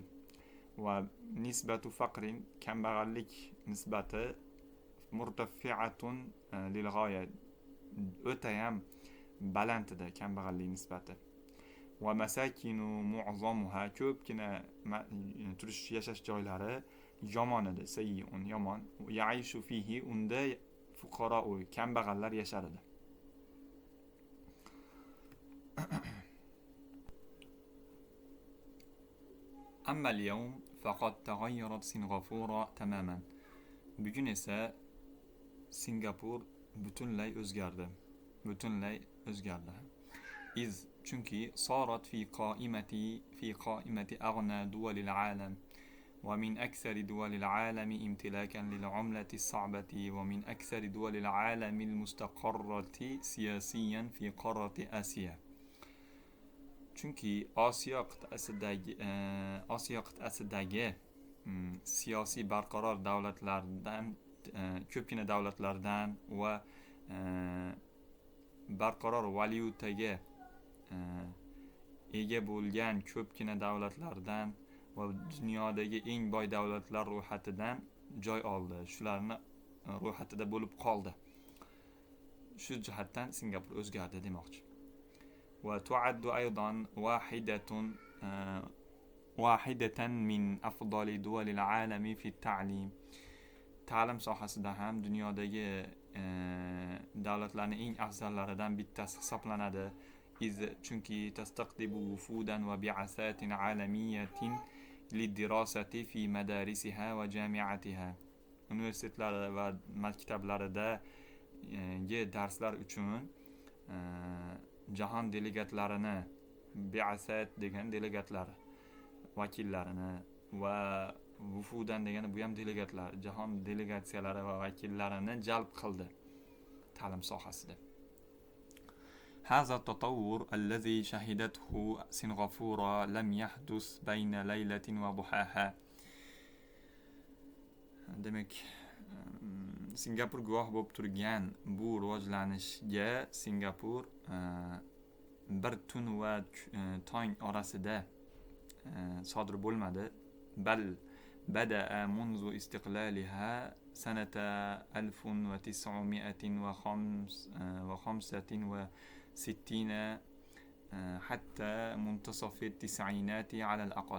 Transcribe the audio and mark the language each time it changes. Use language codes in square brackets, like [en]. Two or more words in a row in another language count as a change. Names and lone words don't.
[ar] ونسبة فقر, [uz] kambag'allik nisbati [ar] مرتفعة للغاية, [uz] o'ta ham baland edi kambag'allik nisbati. [ar] ومساكن معظمها, [uz] ko'pgina turish yashash joylari yomon edi, sayyi'un, yomon. [ar] يعيش فيه, [uz] unda fuqaro, kambag'allar yashar edi. [ar] أما اليوم فقد تغيرت سنغافورة تماما. [uz] Bugun esa Singapur butunlay o'zgardi. Butunlay o'zgardi. [ar] Chunki صارت في قائمة أغنى دول العالم ومن أكثر دول العالم امتلاكا للعملة الصعبة ومن أكثر دول العالم المستقرة سياسيا في قارة آسيا. [uz] Chunki Osiyo qit'asidagi siyosiy barqaror davlatlardan, ko'pgina davlatlardan va barqaror valyutaga ega bo'lgan ko'pgina davlatlardan va dunyodagi eng boy davlatlar ro'yxatidan joy oldi. Shularni ro'yxatida bo'lib qoldi. Shu jihatdan Singapur o'zgardi demoqchi. [ar] وتعد أيضا واحدة من أفضل دول العالم في التعليم. [uz] ta'lim sohasida ham dunyodagi davlatlarning eng afzallaridan bittasi hisoblanadi. [ar] Chunki تستقطب وفودا وبعثات عالمية للدراسة في مدارسها وجامعاتها. [uz] Universitetlari va maktablarida darslar uchun jahon delegatlarini, bi'asat degan delegatlar vakillarini va vufudan degani bu ham delegatlar, jahon delegatsiyalari va vakillarini jalb qildi ta'lim sohasida. [ar] هذا التطور الذي شهدته سنغافورة لم يحدث بين ليلة وضحاها. [uz] Demek Singapur guvoh bo'lib turgan bu rivojlanishga Singapur bir tun va tong orasida sodir bo'lmadi. [ar] بل بدأ منذ استقلالها سنة 1965 حتى منتصف التسعينات على الأقل.